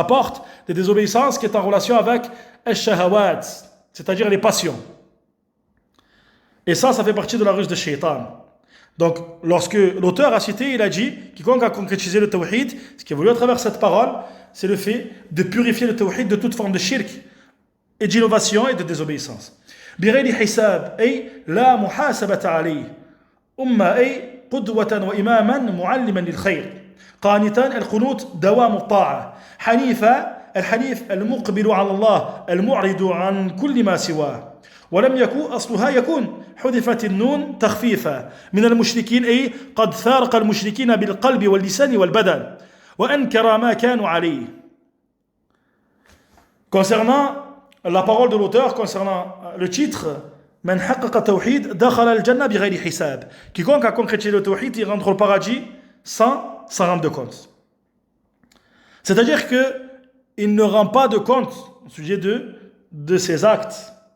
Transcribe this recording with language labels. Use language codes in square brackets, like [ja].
[fr] La porte des désobéissances qui est en relation avec al-shahawat, c'est-à-dire les passions. Et ça fait partie de la ruse de Shaitan. Donc, lorsque l'auteur a cité, il a dit, quiconque a concrétisé le tawhid, ce qui est voulu à travers cette parole, c'est le fait de purifier le tawhid de toute forme de shirk et d'innovation et de désobéissance. [ar] بغير حساب أي لا محاسبة عليه أمة أي قدوة وإماما معلما للخير قانتا القنوت دوام الطاعة حنيفا الحنيف المقبل على الله المعرض عن كل ما سواه ولم يكن أصلها يكون حذفت النون تخفيفا من المشركين أي قد فارق المشركين بالقلب واللسان والبدن وأنكر ما كانوا عليه. [fr] Concernant la parole de l'auteur, concernant le titre [ar] Man haqqa tawhid dakhala al-jannah bighayri hisab. [fr] Quiconque a concrétisé le tawhid, il rentre au paradis sans rendre de compte. C'est-à-dire que il ne rend pas de compte au sujet de ses actes.